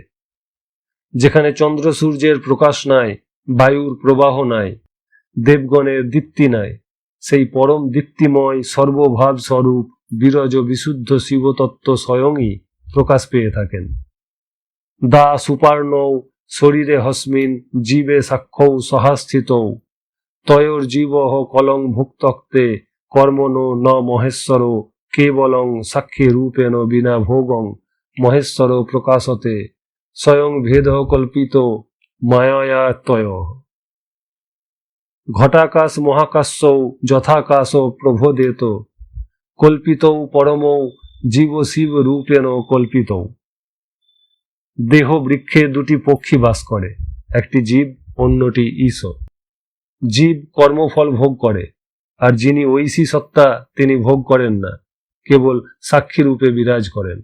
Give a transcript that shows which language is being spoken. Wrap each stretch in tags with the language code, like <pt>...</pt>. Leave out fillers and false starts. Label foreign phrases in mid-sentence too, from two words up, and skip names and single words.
<bn>যেখানে চন্দ্র সূর্যের প্রকাশ নাই, বায়ুর প্রবাহ নাই, দেবগণের দীপ্তি নাই, সেই পরম দীপ্তিময় সর্বভাব স্বরূপ বিরজ বিশুদ্ধ শিবতত্ত্ব স্বয়ংই প্রকাশ পেয়ে থাকেন।</bn> <sa>দা সুপার্ণৌ শরীরে হস্মিন জীবে সাক্ষৌ সহাস্থিতৌ তয়োর জীবঃ কলং ভুক্তক্তে কর্মণো ন মহেশ্বর কেবলং সাক্ষী রূপেণ বিনা ভোগং মহেশ্বর প্রকাশতে স্বয়ং ভেদ কল্পিত মায়ায়া তয়। ঘটাকাশ মহাকাশৌ যথাকাশ প্রভোদেত কল্পিতৌ পরমৌ জীব শিব রূপেণ কল্পিতৌ।</sa> <bn>দেহ বৃক্ষে দুটি পক্ষী বাস করে, একটি জীব, অন্যটি ঈশ। জীব কর্মফল ভোগ করে, আর যিনি ঐশী সত্তা তিনি ভোগ করেন না, কেবল সাক্ষী রূপে বিরাজ করেন।</bn>